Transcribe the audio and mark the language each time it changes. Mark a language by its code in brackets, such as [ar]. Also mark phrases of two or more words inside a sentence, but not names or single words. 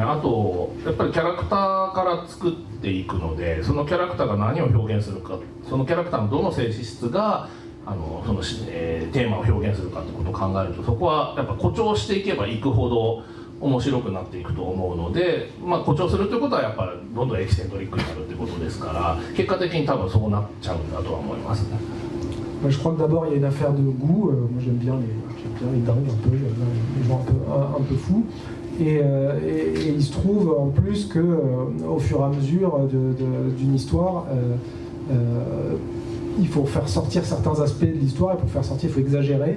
[ja] あとやっぱりキャラクターから作っていくので、そのキャラクターが何を表現するか、そのキャラクターのどの性質がそのテーマを表現するかってことを考えると、そこはやっぱ誇張していけばいくほど面白くなっていくと思うので、誇張するということはやっぱりどんどんエキセントリックになるってことですから、結果的に多分そうなっちゃうんだとは思いますね。 [fr] Je crois que d'abord il y a une affaire de goût. Moi j'aime bien les dingues un peu, j'aime bien les gens un peu fous. Et il se trouve en plus que au fur et à mesure d'une histoire, il faut faire sortir certains aspects de l'histoire, et pour faire sortir il faut exagérer.